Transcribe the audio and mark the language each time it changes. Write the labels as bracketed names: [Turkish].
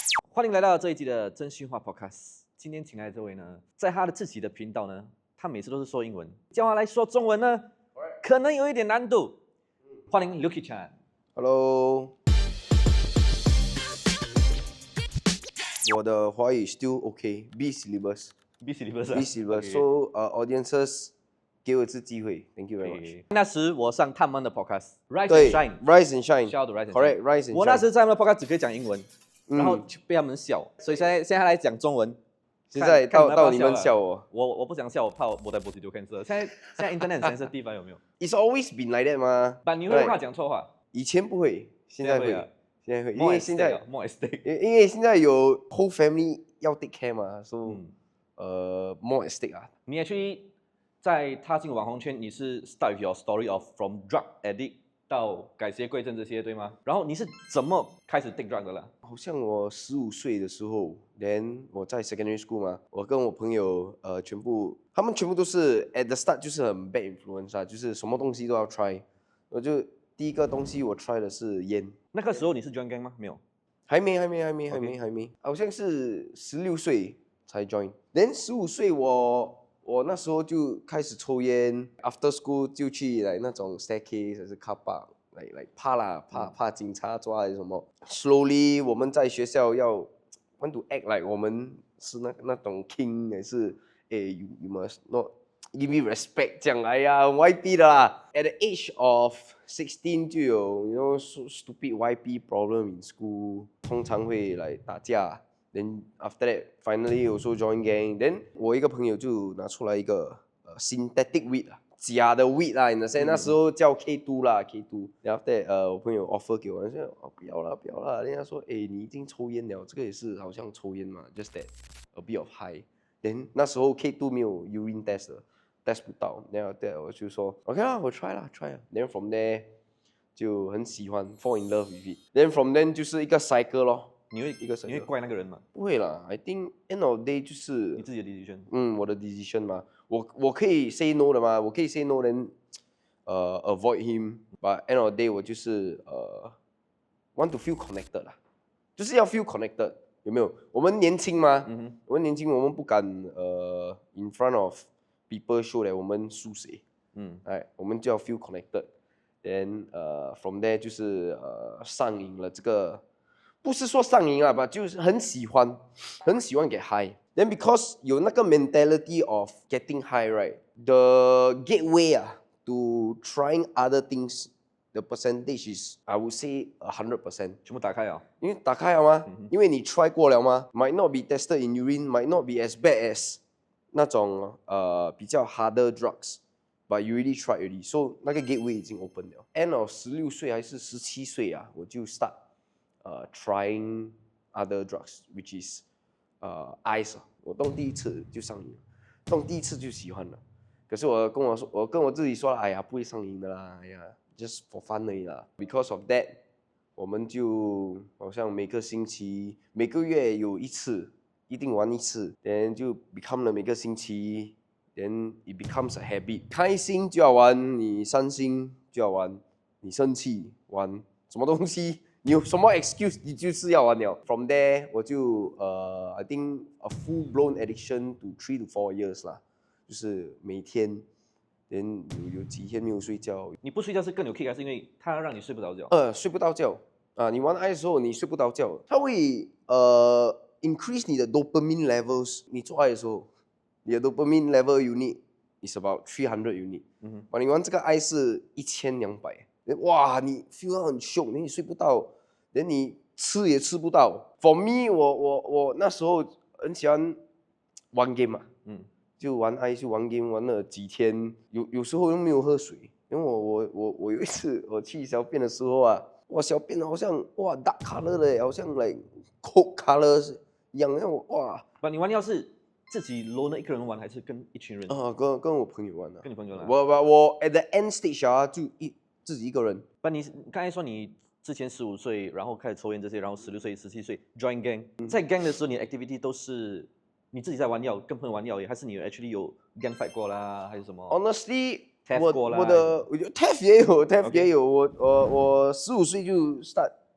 [Chinese] 欢迎来到这一集的真心话 Podcast。今天请来的这位呢，在他的自己的频道呢，他每次都是说英文，叫他来说中文呢，可能有一点难度。欢迎 Lucky Chan。 [English] Hello， [Chinese] 我的华语 [English] still OK，B syllabus。 B syllabus。 B syllabus。So audiences [Chinese] 给我一次机会 [English] ，Thank you very much。 [Chinese] 那时我上他们的 Podcast， [English] Rise and [Chinese] 对 [English] Shine。，Rise and Shine。 Shout out to Rise and Correct， Shine。 Rise and Shine。 [Chinese] 我那时在他们的 Podcast 只可以讲英文，然后嗯，被他们笑，所以现在来讲中文。现在看到你们了笑我。我不想笑，我怕我的 body 就 cancel。现在 Internet 很 sensitive 地方有没有？ [English] It's always been like that 吗？ [Chinese] 但你会怕讲错话？以前不会，现在会，现在会，因为现在 [English] more stake。 [Chinese] 因为现在有 [English] whole family 要 take care 嘛，so more at stake 啊。 [Chinese] 你 actually 在踏进网红圈，你是 [English] start with your story of from drug addict [Chinese] 到改邪归正这些，对吗？然后你是怎么开始 take drug 的啦？好像我15岁的时候，then 我在 [English] secondary school [Chinese] 嘛，我跟我朋友他们全部都是 [English] at the start [Chinese] 就是很 [English] bad influence [Chinese] 啊，就是什么东西都要 try。我就第一个东西我 try 的是烟。那个时候你是 [English] join gang [Chinese] 吗？没有，还没，好像是16岁才 join。then 15岁我那时候就开始抽烟 ， [English] after school [Chinese] 就去来那种 staircase 还是 [English] car park。 [Chinese] 来怕警察抓还是什么 ？Slowly 我们在学校要 [English] want to act like [Chinese] 我们是那种 king 还是 [English] you must not give me respect [Chinese] 这样。哎呀，YP 的啦。 [English] At the age of 16 [Chinese] 就有 [English] stupid YP problem in school， [Chinese] 通常会来打架。 [English] Then after that finally also join gang。Then [Chinese] 我一个朋友就拿出来一个 [English] synthetic weed 啊。 [Chinese] 假的 weed 啦，你知道，那时候叫 K2 啦 ，K2。然后 after 我朋友 offer 给我，说不要啦。人家说，你已经抽烟了，这个也是好像抽烟嘛 ， [English] just that a bit of high。 [Chinese] then 那时候 K2 没有 [English] urine test [Chinese] 的 ，test 不到。然后 after 我就说 OK 啦，我 try 啦。 [English] then from there [Chinese] 就很喜欢 [English] fall in love with it。then from then [Chinese] 就是一个 [English] cycle 咯。 [Chinese] 你会怪那个人吗？不会啦 [English] ，I think end of the day 就是 [Chinese] 你自己的 decision。 [English] 我的 decision 嘛， [Chinese] 我可以 [English] say no 的嘛，我可以 say no then avoid him。but end of the day 我就是want to feel connected 啦，就是要 feel connected， [Chinese] 有没有？我们年轻嘛，我们年轻，我们不敢 [English] in front of people show that [Chinese] 我们输谁，我们就要 [English] feel connected。 then from there [Chinese] 就是上瘾了这个。不是说上瘾啊，吧，就是很喜欢 [English] get high。Then because [Chinese] 有那个 [English] mentality of getting high, right? The gateway to trying other things, the percentage is I would say 100%。 [Chinese] 全部打开啊！因为打开了吗？因为你 [English] try [Chinese] 过了吗 [English] ？Might not be tested in urine, might not be as bad as [Chinese] 那种比较 [English] harder drugs, but you really tried already. So 那个 gateway [Chinese] 已经 [English] open 了。 End of 16岁还是17岁啊，我就 start。trying other drugs, which is ice。 [Chinese] 我动第一次就上瘾了，动第一次就喜欢了。可是我跟我自己说，哎呀，不会上瘾的啦，哎呀 ， [English] just for fun [Chinese] 而已啦。 [English] Because of that， [Chinese] 我们就好像每个星期、每个月有一次，一定玩一次 ，then 就 become 了每个星期 ， [English] then it becomes a habit。 [Chinese] 开心就要玩，你伤心就要玩，你生气玩什么东西？你有什么 excuse， 你就是要玩了。 [English] From there 我就I think a full blown addiction to 3 to 4 years 啦， [Chinese] 就是每天，连有几天没有睡觉。你不睡觉是更有 kick，还是因为它让你睡不着觉？睡不到觉啊！你玩爱的时候你睡不到觉，它会increase 你的 dopamine levels。你做爱的时候，你的 [English] dopamine level unit is about 300 unit。 [Chinese] 你玩这个爱是1200。哇，你 feel 到很凶，你睡不到，连你吃也吃不到。 For me， 我那时候很喜欢玩 game 嘛，就玩 game 玩了几天，有时候又没有喝水，因为我有一次我去小便的时候啊，哇，小便好像 [English] dark color [Chinese] 的，好像 [English] like coke color [Chinese] 一样，哇。你玩药是自己 loner 一个人玩，还是跟一群人？跟我朋友玩的。跟你朋友玩。我 [English] at the end stage [Chinese] 啊，就自己一个人。你刚才说你之前15岁，然后开始抽烟这些，然后16岁、17岁 join gang，在 gang 的时候，你的 activity 都是你自己在玩药，跟朋友玩药，还是你 actually 有 [English] gang fight [Chinese] 过啦，还是什么 [English] ？Honestly， [Chinese] 我的 TF 也有，TF 也有。我15岁就 start